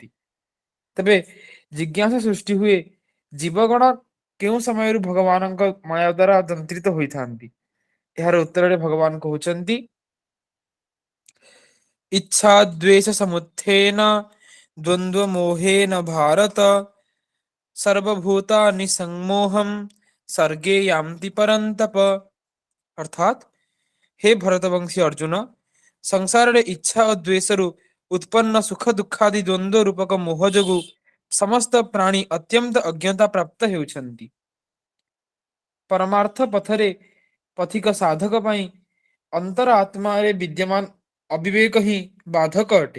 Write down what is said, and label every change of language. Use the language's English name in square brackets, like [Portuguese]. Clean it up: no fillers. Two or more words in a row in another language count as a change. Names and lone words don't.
[Odia] ତେବେ ଜିଜ୍ଞାସା ସୃଷ୍ଟି ହୁଏ, ଜୀବଗଣ କେଉଁ ସମୟରୁ ଭଗବାନଙ୍କ ମାୟା ଦ୍ୱାରା ଯନ୍ତ୍ରିତ ହୋଇଥାନ୍ତି? ଏହାର ଉତ୍ତରରେ ଭଗବାନ କହୁଛନ୍ତି, [Sanskrit] ଇଚ୍ଛା ଦ୍ୱେଷ ସମୁତ୍ଥେନ ଦ୍ୱନ୍ଦ୍ୱ ମୋହେନ ଭାରତ ସର୍ବଭୂତାନି ସମ୍ମୋହଂ सर्गे यान्ति परन्तप। [Odia] ଅର୍ଥାତ ହେ ଭରତବଂଶୀ ଅର୍ଜୁନ, संसाରରେ ଇଚ୍ଛା ଓ ଦ୍ୱେଷରୁ ଉତ୍ପନ୍ନ ସୁଖ ଦୁଃଖାଦି ଦ୍ୱନ୍ଦ୍ୱ ରୂପକ ମୋହ ଯୋଗୁଁ ସମସ୍ତ ପ୍ରାଣୀ ଅତ୍ୟନ୍ତ ଅଜ୍ଞତା ପ୍ରାପ୍ତ ହେଉଛନ୍ତି। ପରମାର୍ଥ ପଥରେ ପଥିକ ସାଧକ ପାଇଁ ଅନ୍ତର ଆତ୍ମାରେ ବିଦ୍ୟମାନ ଅବିବେକ ହିଁ ବାଧକ ଅଟେ।